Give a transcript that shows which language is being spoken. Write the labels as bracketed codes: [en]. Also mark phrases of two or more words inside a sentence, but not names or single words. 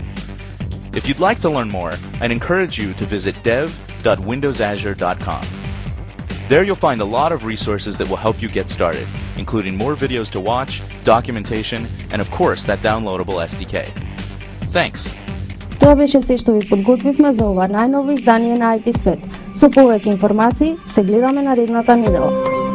[en] If you'd like to learn more, I'd encourage you to visit dev.windowsazure.com. There you'll find a lot of resources that will help you get started, including more videos to watch, documentation, and of course that downloadable SDK. Thanks! [mk] Тоа беше се што ви подготвивме за ова најново издание на IT Свет. Со повеќе информации се гледаме наредната недела.